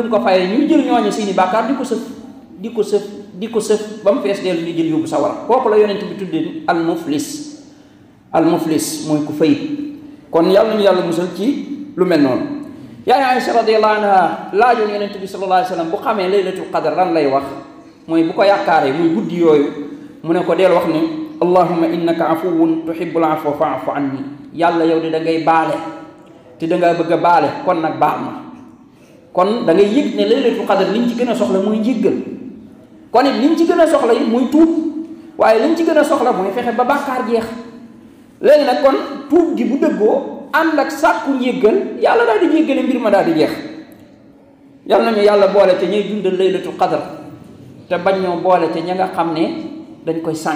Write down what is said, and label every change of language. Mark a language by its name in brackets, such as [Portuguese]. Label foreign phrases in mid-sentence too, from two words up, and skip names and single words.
[Wolof] mu ko fayee ñuy jël ñooñu seeni bàkkaar di ko sëf ba mu fees dellu ñu jël yóbbu sawara kooku la yonent bi tuddee [Arabic] المفلس [Wolof] mooy ku fayit kon yàlla nañu yàlla musal ci lu mel noonu yaay Aïcha [Arabic] رضي الله عنها [Wolof] laajoon yonent bi [Arabic] صلى الله عليه وسلم [Wolof] bu xamee [Arabic] ليلة القدر [Wolof] lan lay wax mooy bu ko yaakaaree muy guddi yooyu mu ne ko deel wax ne [Arabic] اللهم إنك عفو تحب العفو فاعف عني [Wolof] yàlla yow de da ngay baale te da ngaa bëgg a baale kon nag baal ma kon da ngay yëg ne [Arabic] ليلة القدر [Wolof] liñ ci gën a soxla muy njéggal kon it liñ ci gën a soxla yi muy tuub waaye liñ ci gën a soxla mooy fexe ba bàkkaar jeex léegi nag kon tuub gi bu dëggoo ànd ak sàkku njéggal yàlla daal di jéggale mbir ma daal di jeex yàlla nañu yàlla boole te ñuy dundal [Arabic] ليلة القدر [Wolof] te bañ ñoo boole te ña nga xam ne dañ koy sànq.